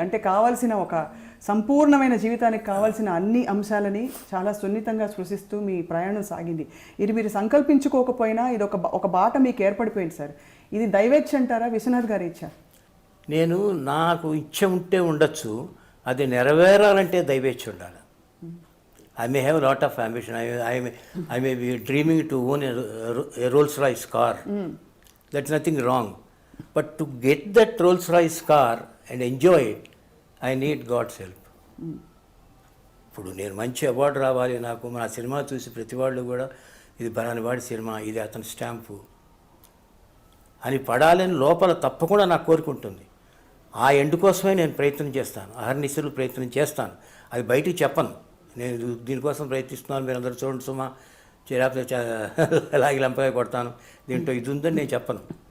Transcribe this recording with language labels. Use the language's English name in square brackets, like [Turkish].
[Telugu] అంటే కావాల్సిన ఒక సంపూర్ణమైన జీవితానికి కావాల్సిన అన్ని అంశాలని చాలా సున్నితంగా స్పృశిస్తూ మీ ప్రయాణం సాగింది. ఇది మీరు సంకల్పించుకోకపోయినా ఇది ఒక బాట మీకు ఏర్పడిపోయింది సార్. ఇది దైవేచ్ఛ అంటారా, విశ్వనాథ్ గారి ఇచ్చ? నేను నాకు ఇచ్చ ఉంటే ఉండొచ్చు, అది నెరవేరాలంటే దైవేచ్ఛ ఉండాలి. [English] I may have a lot of ambition. I may be dreaming to own a Rolls-Royce car. That's nothing wrong. But to get that Rolls-Royce car and enjoy it, I need God's help. [Telugu] ఇప్పుడు నేను మంచి award రావాలి, నాకు నా cinema చూసి ప్రతి వాళ్ళు కూడా ఇది బలానివాడి సినిమా, ఇది అతని స్టాంపు అని పడాలని లోపల తప్పకుండా నాకు కోరుకుంటుంది. ఆ ఎండ్ కోసమే నేను ప్రయత్నం చేస్తాను, అహర్నిశలు ప్రయత్నం చేస్తాను. అది బయటికి చెప్పను, నేను దీనికోసం ప్రయత్నిస్తున్నాను, మీరు అందరూ చూడండి సుమా, లేకపోతే అలాగే లంపగా కొడతాను, దీంట్లో ఇది ఉందని నేను చెప్పను.